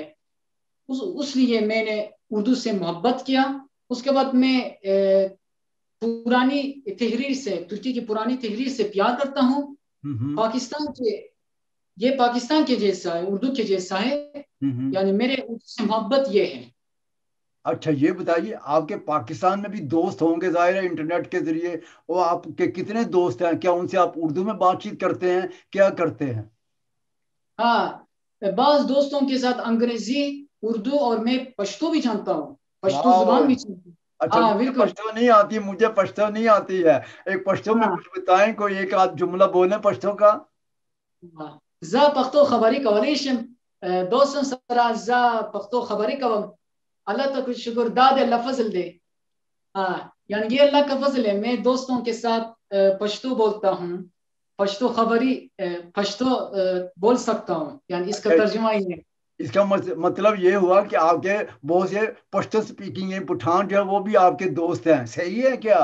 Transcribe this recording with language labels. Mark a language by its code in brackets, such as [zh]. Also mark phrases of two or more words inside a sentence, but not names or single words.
[ur] اس لیے میں نے اردو سے محبت کیا. اس کے بعد میں پرانی تحریر سے، ترکی کی پرانی تحریر سے پیار کرتا ہوں. हम्म, پاکستان کے، یہ پاکستان کے جیسا ہے، اردو کے جیسا ہے. हम्म। یعنی میرے اردو سے محبت یہ ہے. اچھا یہ بتائیے آپ کے پاکستان میں بھی دوست ہوں گے ظاہر ہے انٹرنیٹ کے ذریعے، اور آپ کے کتنے دوست ہیں؟ کیا ان سے آپ اردو میں بات چیت کرتے ہیں؟ کیا کرتے ہیں؟ ہاں، بعض دوستوں کے ساتھ انگریزی، اردو اور میں پشتو بھی جانتا ہوں، پشتو واہ، زبان بھی جانتا ہوں. اچھا ہاں مجھے بالکل. پشتو نہیں آتی، مجھے پشتو نہیں آتی ہے، ایک پشتو میں ہاں کچھ بتائیں، کوئی ایک آدھ جملہ بولیں پشتو کا. [ps] زه پښتو خبرې کولی شم. دوستن سره زه پښتو خبرې کوم. [ur] اللہ کا شکر، [ps] داد اللہ فضل دے. [ur] ہاں یعنی یہ اللہ کا فضل ہے، میں دوستوں کے ساتھ پشتو بولتا ہوں، [ps] پشتو خبری [ur] پشتو بول سکتا ہوں، یعنی اس کا اچھا، ترجمہ یہ ہے. اس کا مطلب یہ ہوا کہ آپ کے بہت سے پشتو سپیکنگ پٹھان جو ہے وہ بھی آپ کے دوست ہیں، صحیح ہے کیا؟